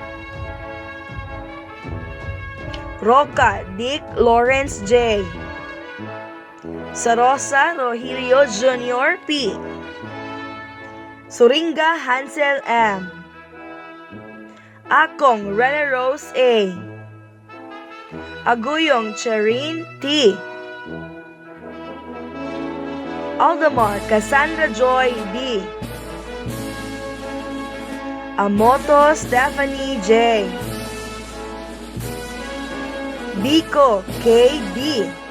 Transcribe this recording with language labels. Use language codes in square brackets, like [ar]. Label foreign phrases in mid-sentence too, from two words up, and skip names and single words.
[en] Roca Dick Lawrence J. Sarosa Rogelio Jr. P. Suringa Hansel M. Akong Rene Rose A. Aguyong Cherin T. Aldemar Cassandra Joy D. Amoto Stephanie J. Bico K. D.